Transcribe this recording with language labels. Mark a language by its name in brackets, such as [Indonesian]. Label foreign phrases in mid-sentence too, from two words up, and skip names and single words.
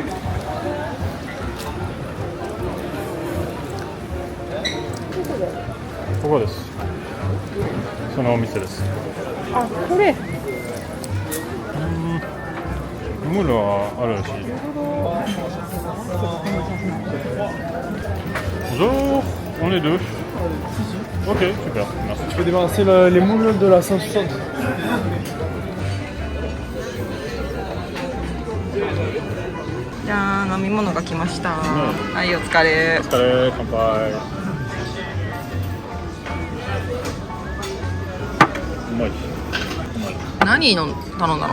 [Japanese] ここです。そのお店です。あ、これ。ムールはあるらしい。 [French] Bonjour, on est deux. Ok, super, merci. Je peux débarrasser les moules de la 160. [Japanese] じゃあ飲み物が来ました。はい、お疲れ。お疲れ、乾杯。うまい。何の頼んだの？